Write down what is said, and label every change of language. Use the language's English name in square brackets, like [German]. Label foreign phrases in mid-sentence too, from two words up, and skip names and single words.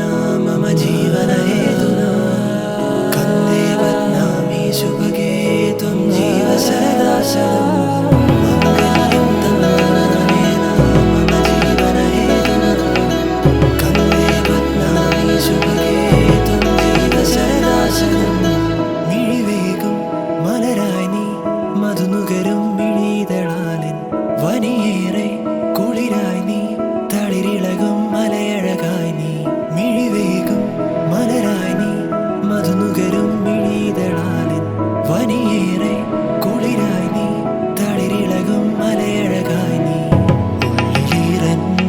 [Sanskrit] मम जीवनहेतुना कन्दे बध्नामि सुभगे त्वं जीव सदा शतम् माङ्गल्यं तन्तुनानेन मम जीवनहेतुना कन्दे बध्नामि सुभगे त्वं जीव सदा शतम् [Malayalam] मिഴിവേകും മലരായി നീ മധുനുകരും മിഴിതളാലിൻ വനിയേറെ കുളിരായി നീ തളിരിളകും മലയഴകായി നീ മിഴിവേകും മലരായി നീ മധുനുകരും മിഴിതളാലിൻ വനിയേറെ കുളിരായി നീ തളിരിളകും മലയഴകായി നീ ഉള്ളിലീറൻ